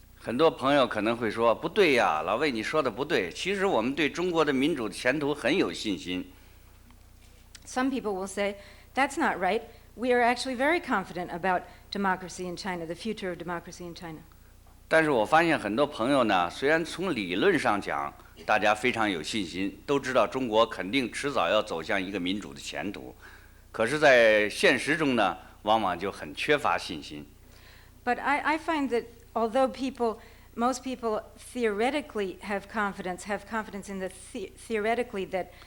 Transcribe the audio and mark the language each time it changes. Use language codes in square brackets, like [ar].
[zh] 很多朋友可能会说，不对呀，老魏你说的不对。其实我们对中国的民主前途很有信心。 [en] Some people will say, that's not right. We are actually very confident about democracy in China, the future of democracy in China. [zh] 但是我发现很多朋友呢，虽然从理论上讲，大家非常有信心，都知道中国肯定迟早要走向一个民主的前途，可是，在现实中呢，往往就很缺乏信心。 [en] But I find that although most people theoretically have confidence in the theoretically that